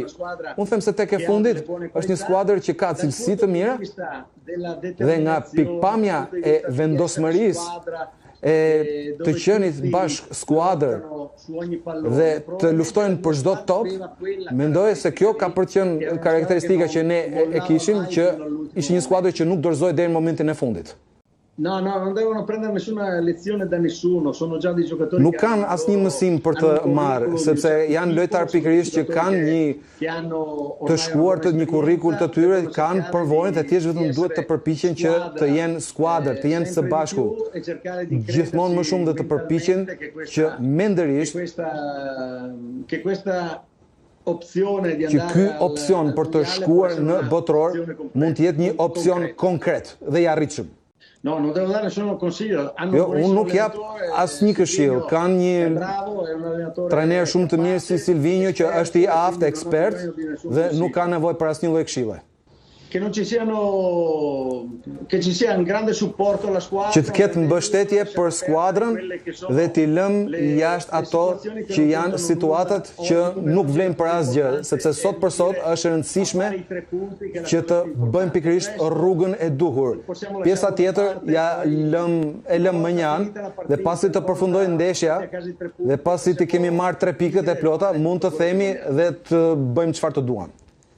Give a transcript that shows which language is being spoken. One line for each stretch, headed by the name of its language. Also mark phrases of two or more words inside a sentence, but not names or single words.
Albanian: Unë them se tek e fundit është një skuadër që ka cilësi të mira dhe nga pikpamja e vendosmërisë e të qenit bashk skuadër dhe të luftojnë për çdo top, mendoj se kjo ka për të qenë karakteristika që ne e kishim, që ishte një skuadër që nuk dorëzoi deri në momentin e fundit.
Italian: No, non devono prendere nessuna lezione da nessuno, sono già dei giocatori.
Albanian: Nuk kanë asnjë mësim për të marrë, sepse janë lojtarë pikërisht që kanë të shkuar të një kurrikull të tyre, kanë përvojën dhe thjesht vetëm duhet të përpiqen që të jenë skuadër, të jenë së bashku. Gjithmonë më shumë dhe të përpiqen që mendërisht që ky opsion për të shkuar në botror mund të jetë një opsion konkret dhe i arritshëm.
Italian: No, non devo dare nessun consiglio.
Albanian: Jo, unë nuk jap asnjë këshill. Kanë një trajner shumë të mirë si Silvinho që është i aftë, ekspert dhe nuk ka nevojë për asnjë lloj këshille.
Italian: che non ci siano, che ci sia un grande supporto alla squadra,
Albanian: që të ketë mbështetje për skuadrën dhe t'i lëm jashtë ato që janë situatat që nuk vlen për asgjë, sepse sot për sot është e rëndësishme që të bëjmë pikërisht rrugën e duhur. Pjesa tjetër e lëm më njanë dhe pasi të përfundojë ndeshja dhe pasi të kemi marrë 3 pikët e plota, mund të themi dhe të bëjmë çfarë të duam.